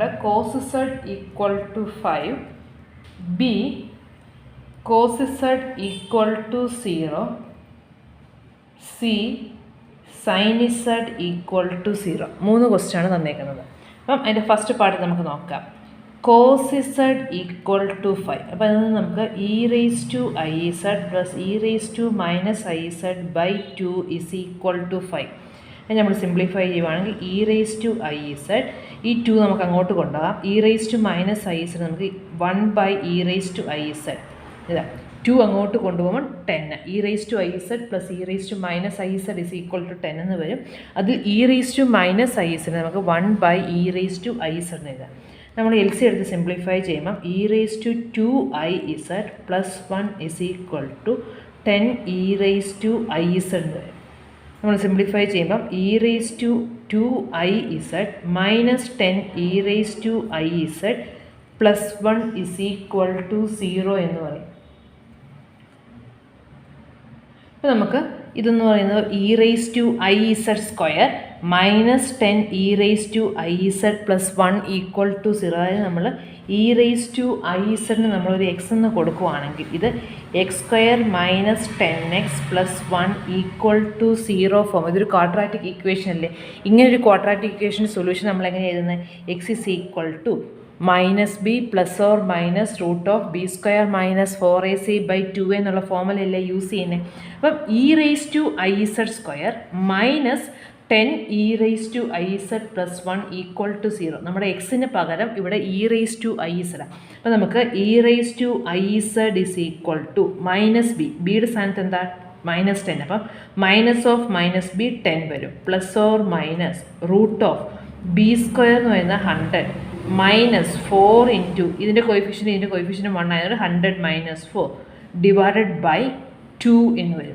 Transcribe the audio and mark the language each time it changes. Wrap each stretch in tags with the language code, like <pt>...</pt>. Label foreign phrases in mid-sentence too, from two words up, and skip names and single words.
<en>cos z equal to 5, B cos z equal to 0, C sin z equal to 0.</en> <ml>3 ക്വസ്റ്റ്യനാണ് തന്നേക്കുന്നത്. അപ്പം അതിൻ്റെ</ml> <en>first part</en> <ml>നമുക്ക് നോക്കാം.</ml> <en>cos z equal to 5.</en> <ml>അപ്പോൾ അതിൽ നിന്ന് നമുക്ക്</ml> <en>e raise to i z plus e raise to minus i z by 2 is equal to 5.</en> <ml>അത് നമ്മൾ സിംപ്ലിഫൈ ചെയ്യുവാണെങ്കിൽ</ml> <en>e raise to i z,</en> <ml>ഈ 2 നമുക്ക് അങ്ങോട്ട് കൊണ്ടുപോകാം.</ml> <en>e raise to minus i z നമുക്ക് 1 by e raise to i z,</en> <ml>ഇതാ 2 അങ്ങോട്ട് കൊണ്ടുപോകുമ്പോൾ 10,</ml> <en>e raise to i z plus e raise to minus i z is equal to 10</en> <ml>എന്ന് വരും.</ml> <en>അതിൽ e raise to minus i z നമുക്ക് 1 by e raise to i z</en> <ml>എന്ന് എഴുതാം. നമ്മൾ എൽ സി എടുത്ത് സിംപ്ലിഫൈ ചെയ്യുമ്പം</ml> <en>e raise to 2i z plus 1 is equal to 10 e raise to i z</en> <ml>എന്ന് വരും. നമ്മൾ സിംപ്ലിഫൈ ചെയ്യുമ്പം</ml> <en>e raise to 2i z minus 10 e raise to i z plus 1 is equal to 0</en> <ml>എന്ന് പറയും. അപ്പോൾ നമുക്ക് ഇതെന്ന് പറയുന്നത്</ml> <en>e raise to i z square minus 10 e raise to i z plus 1 equal to 0.</en> <ml>അതായത് നമ്മൾ</ml> <en>e raise to i z</en> <ml>നമ്മളൊരു എക്സ് എന്ന് കൊടുക്കുവാണെങ്കിൽ ഇത്</ml> <en>x square minus 10x plus 1 equal to 0 form.</en> <ml>ഇതൊരു</ml> <en>quadratic equation</en> <ml>അല്ലേ.</ml> <en>ഇങ്ങനൊരു quadratic equation solution</en> <ml>നമ്മൾ എങ്ങനെ എഴുതുന്നത്?</ml> <en>x is equal to minus b plus or minus root of b square minus 4ac by 2</en> <ml>എന്നുള്ള ഫോമുലല്ലേ യൂസ് ചെയ്യുന്നത്.</ml> <en>അപ്പം e raise to i z square minus 10 e raise to i z plus 1 equal to 0.</en> <ml>നമ്മുടെ എക്സിന് പകരം ഇവിടെ</ml> <en>e raise to i z.</en> <ml>അപ്പം നമുക്ക്</ml> <en>e raise to i z is equal to minus b,</en> <ml>ബിയുടെ സ്ഥാനത്ത് എന്താ</ml> <en>മൈനസ് 10, അപ്പം minus of minus b 10 വരും, plus or minus root of b square</en> <ml>എന്ന് പറയുന്നത്</ml> <en>100 minus 4 into</en> <ml>ഇതിൻ്റെ കോയിഫിഷ്യൻ്റ് 1 ആയതുകൊണ്ട്</ml> <en>100 minus 4 divided by 2</en> <ml>എന്ന് വരും.</ml>